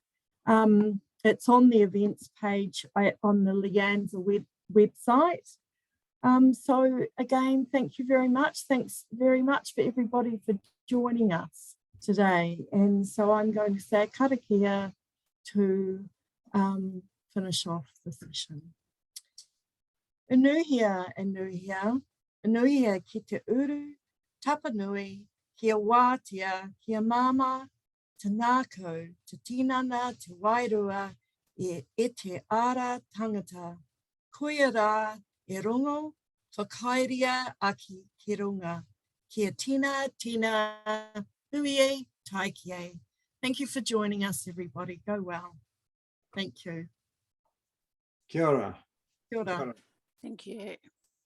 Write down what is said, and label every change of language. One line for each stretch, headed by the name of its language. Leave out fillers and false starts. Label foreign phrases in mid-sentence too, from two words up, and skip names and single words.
English: It's on the events page on the LIANZA website. So again, thank you very much. Thanks very much for everybody for joining us today. And so I'm going to say karakia to finish off the session.
Māori: Enuhia, enuhia, enuhia ki te uru, tapanui, kia wātia, kia mama, te nākau, te tinana, te wairua, e te ara tangata, koia rā, e rongo, whakairia aki ki runga, kia tina, huie, taikie.
English: Thank you for joining us, everybody. Go well. Thank you.
Māori: Kia ora. Kia ora.
English: Thank you.